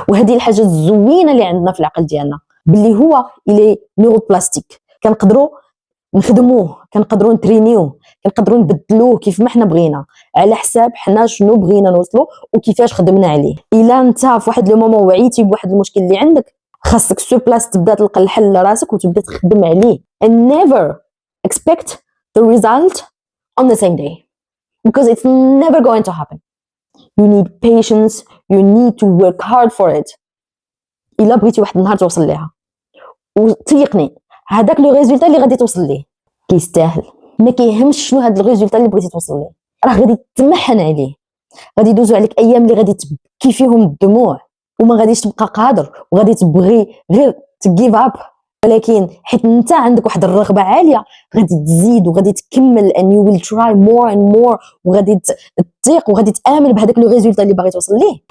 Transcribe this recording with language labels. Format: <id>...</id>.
<ar>وهذه الحاجه الزوينه اللي عندنا في العقل ديالنا باللي هو الي نيوروبلاستيك، كنقدروا نخدموه، كنقدروا نترينيوه، كنقدروا نبدلوه كيف ما حنا بغينا على حساب حنا شنو بغينا نوصلوا وكيفاش خدمنا عليه. الا انت في واحد لو مومون وعيتي بواحد المشكل اللي عندك، خاصك سو بلاص تبدا تلقى الحل لراسك وتبدا تخدم عليه.</ar> <en>and never expect the result on the same day because it's never going to happen. you need patience, you need to work hard for it.</en> <ar>الا بغيتي واحد النهار توصل ليها، وتيقني هذاك لو ريزولتا اللي غادي توصل ليه كيستاهل. ما كيهمش شنو هاد الريزولتا اللي بغيتي توصل ليه، راه غادي تمحن عليه، غادي يدوزو عليك ايام اللي غادي تبكي فيهم الدموع وما غاديش تبقى قادر وغادي تبغي غير تجيف اب، ولكن حيت انت عندك واحد الرغبه عاليه غادي تزيد وغادي تكمل</ar> <en>and you will try more and more</en> <ar>وغادي تثيق وغادي تامن بهذاك لو ريزولتا اللي باغي توصل ليه.</ar>